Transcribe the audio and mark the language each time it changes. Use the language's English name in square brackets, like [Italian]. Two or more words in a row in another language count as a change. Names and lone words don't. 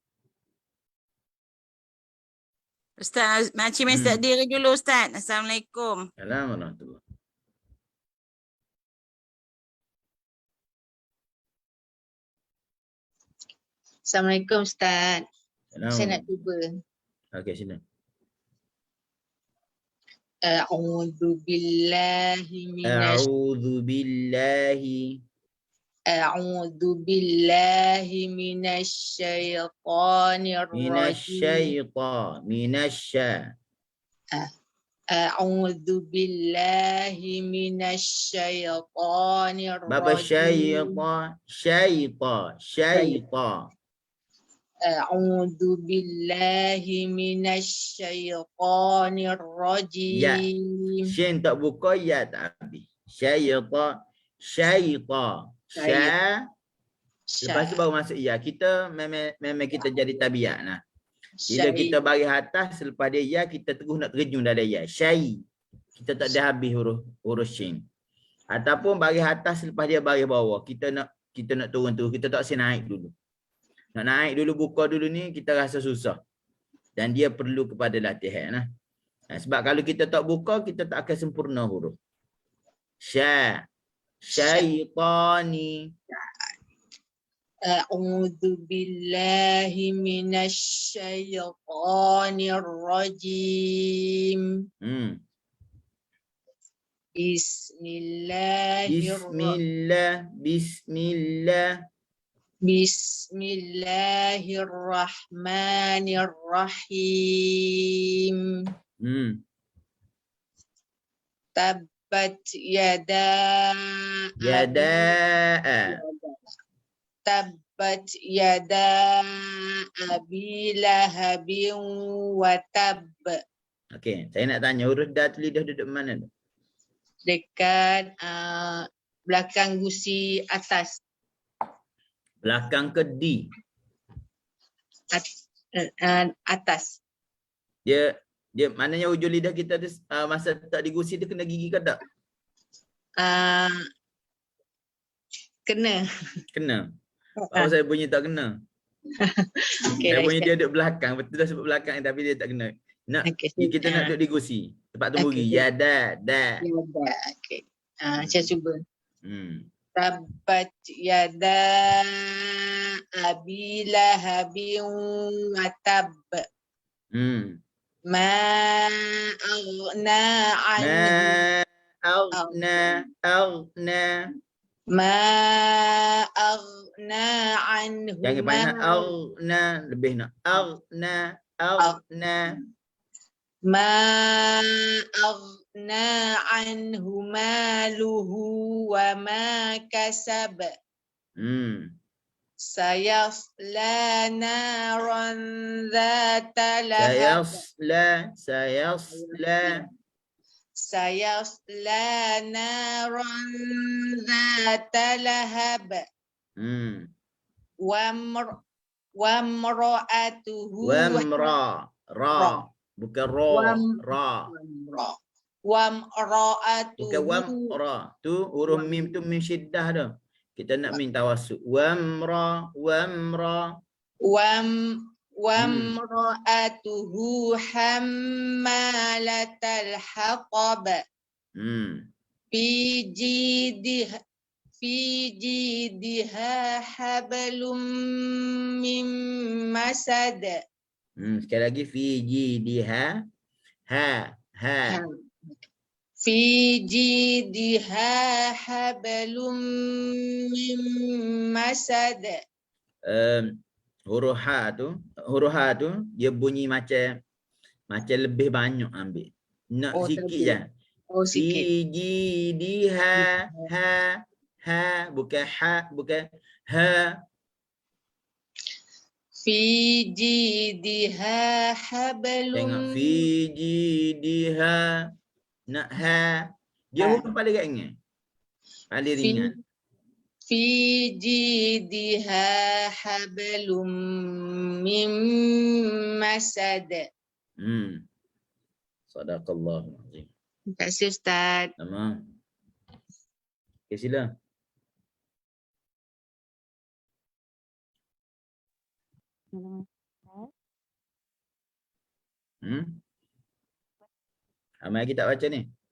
[Malay] Ustaz, makcik minta diri dulu Ustaz. Assalamualaikum. Assalamualaikum. Assalamualaikum Ustaz. Saya nak cuba. Okey, sila. [Arabic] أعوذ بالله من الشيطان الرجيم. أعوذ بالله من الشيطان الرجيم. [Malay] Baba syaitan. [Arabic] أعوذ بالله من الشيطان الرجيم. [Malay] Ya. Shin tak buka, ya tak habis. Syaitan. Lepas tu baru masuk ya. Kita memang kita jadi tabiat lah. Bila kita bagi atas, selepas dia ya, kita terus nak terjun dah ada ya. Kita tak ada habis huruf shin. Ataupun bagi atas, selepas dia bagi bawah. Kita nak turun tu, kita tak boleh naik dulu. Nak naik dulu, buka dulu ni, kita rasa susah. Dan dia perlu kepada latihan. Nah. Sebab kalau kita tak buka, kita tak akan sempurna huruf. Syaitani. [Arabic] أعوذ بالله من الشيطان الرجيم. بسم الله الرحمن الرحيم. تبت يدا تبت يدا أبي لهب وتب. [Malay] Okey, saya nak tanya huruf dah tu lidah duduk mana tu? Dekat belakang gusi atas. Belakang ke di? Atas. Dia maknanya hujung lidah kita tu masa tak digusi dia kena gigi ke tak? Kena. Kena. Apa saya bunyi tak kena? Okay, saya bunyi dia duduk belakang, betul dah sebut belakang tapi dia tak kena. Nak kita nak duduk digusi. Tempat temburi. Yada. Okey. Saya cuba. [Arabic] تبت يدا أبي لهب وتب. ما أغنى عنه. [Malay] Jangan banyak aghna, lebih nak aghna. [Arabic] ما أغنى عنه ماله وما كسب. سيصلى نارا ذات لهب. سيصلى نارا ذات لهب. وامرأته. [Malay] Bukan ra. [Arabic] وامرأته. [Malay] Bukan wa. Tu huruf mim tu mim syiddah tu. Kita nak mim tawassut. [Arabic] وامرأته حمالة الحطب. في جيدها حبل من مسد. [Malay] Sekali lagi [Arabic] في جيدها في جيدها حبل من مسد. [Malay] Huruf ha tu dia bunyi macam lebih banyak ambil. Nak sikit je. Sikit. [Arabic] في جيدها [Malay] bukan ha, bukan ha. [Arabic] في جيدها حبل. [Malay] Tengok [Arabic] في جيدها. [Malay] Nak ha. Dia huruf paling ringan. Paling ringan. [Arabic] في جيدها حبل من مسد. صدق الله العظيم. [Malay] Terima kasih Ustaz. Sama. Okay, sila. Ramai lagi tak baca ni?